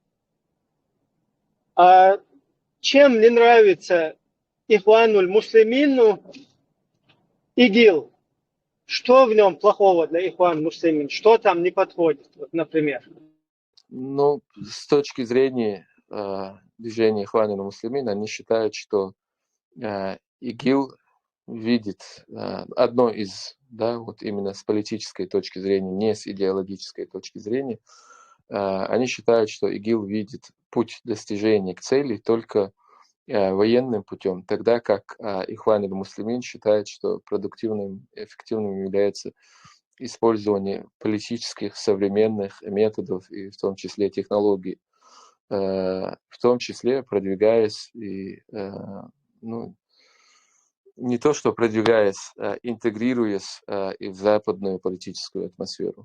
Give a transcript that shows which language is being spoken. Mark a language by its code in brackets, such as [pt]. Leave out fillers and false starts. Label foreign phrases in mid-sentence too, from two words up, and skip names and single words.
[ru] А чем не нравится Ихвануль Муслимину ИГИЛ? Что в нем плохого для Ихван Муслимин? Что там не подходит, вот, например? Ну, с точки зрения движения Ихван аль-Муслимин, они считают, что ИГИЛ видит одно из, да, вот именно с политической точки зрения, не с идеологической точки зрения, они считают, что ИГИЛ видит путь достижения к цели только военным путем, тогда как Ихван аль-Муслимин считает, что продуктивным, эффективным является использование политических современных методов и в том числе технологий, в том числе продвигаясь и ну, не то что продвигаясь, интегрируясь и в западную политическую атмосферу.